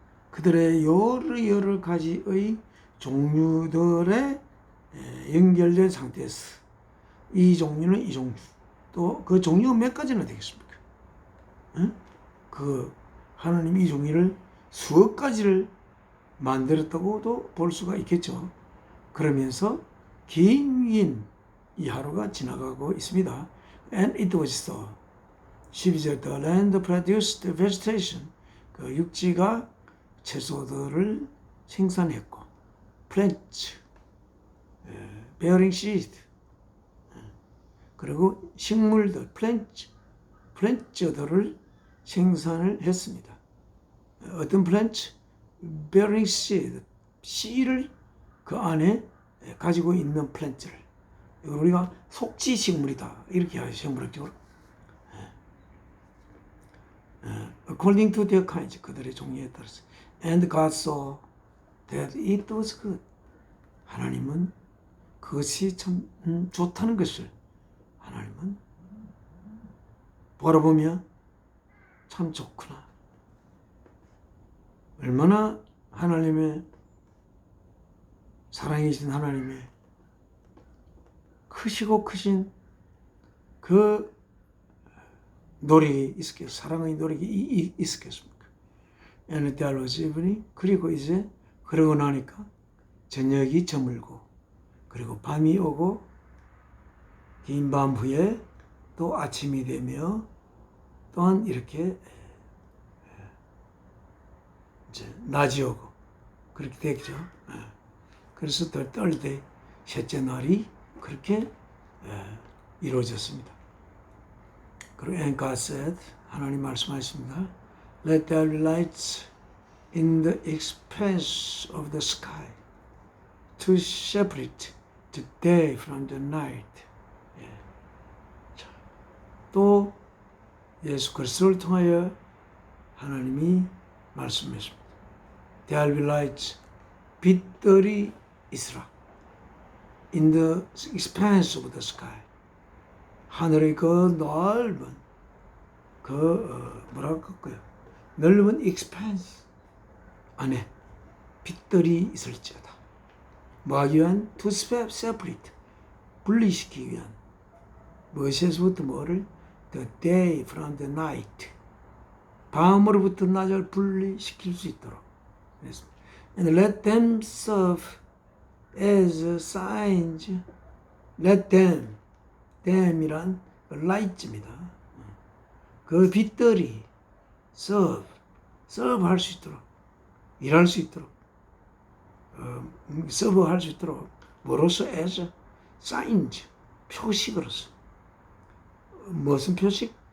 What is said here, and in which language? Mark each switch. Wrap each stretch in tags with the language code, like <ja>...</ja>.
<ko>그들의 여러 가지의 종류들에 연결된 상태에서 이 종류는 이 종류, 또 그 종류가 몇 가지나 되겠습니까? 그 하나님이 이 종류를 수억 가지를 만들었다고도 볼 수가 있겠죠. 그러면서 긴 이 하루가 지나가고 있습니다.</ko> <en>And it was so. 12절 The land produced vegetation.</en> <ko>그 육지가 채소들을 생산했고</ko> <en>plants, bearing seed.</en> <ko>그리고 식물들, 플랜츠들을 생산을 했습니다. 어떤 플랜츠?</ko> <en>bearing seed,</en> <ko>씨를 그 안에 가지고 있는 플랜츠를. 이걸 우리가 속지 식물이다 이렇게 하죠. 물학적으로.</ko> <en>according to their kinds,</en> <ko>그들의 종류에 따라서.</ko> <en>And God saw that it was good.</en> <ko>하나님은 그것이 참 좋다는 것을 하나님은 바라보며 참 좋구나. 얼마나 하나님의 사랑이신 하나님의 크시고 크신 그 노력이 있었겠습니까? 사랑의 노력이 있었겠습니까?</ko> <en>And there was evening.</en> <ko>그리고 이제 그러고 나니까 저녁이 저물고 그리고 밤이 오고 긴 밤 후에 또 아침이 되며 또한 이렇게 이제 낮이 오고 그렇게 되겠죠. 그래서</ko> <en>the third day,</en> <ko>셋째 날이 그렇게 이루어졌습니다. 그리고</ko> <en>and God said,</en> <ko>하나님 말씀하셨습니다.</ko> <en>Let there be lights in the expanse of the sky to separate the day from the night.</en> <ko>또 예수 그리스도를 통하여 하나님이 말씀하십니다.</ko> <en>There will be lights,</en> <ko>빛들이 있으라.</ko> <en>In the expanse of the sky.</en> <ko>하늘의 그 넓은 뭐랄까요? 넓은 expanse 안에 빛들이 있을지어다. 뭐하기 위한?</ko> <en>To separate.</en> <ko>분리시키기 위한. 무엇에서부터 뭐를?</ko> <en>The day from the night.</en> <ko>밤으로부터 낮을 분리시킬 수 있도록. 그랬습니다.</ko> <en>And let them serve as signs. Let them.</en> <ko>them이란 light입니다. 그 빛들이 serve 할 수 있도록, 일할 수 있도록, serve 할 수 있도록, 뭐로서</ko> <en>as signs,</en> <ko>표식으로서. 무슨 표식?</ko>